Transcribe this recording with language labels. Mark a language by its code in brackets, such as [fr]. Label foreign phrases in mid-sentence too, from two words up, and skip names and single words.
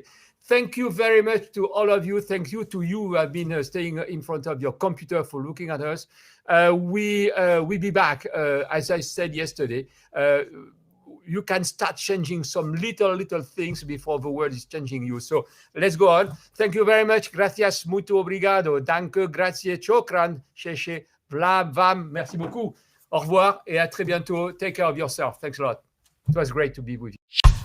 [en] Thank you very much to all of you. Thank you to you who have been staying in front of your computer for looking at us. We'll be back, as I said yesterday. You can start changing some little things before the world is changing you. So let's go on. Thank you very much. [pt] Gracias, muito obrigado. Danke, grazie, chokran, sheshe, vlam, vam. [fr] Merci beaucoup. Au revoir et à très bientôt. [en] Take care of yourself. Thanks a lot. It was great to be with you.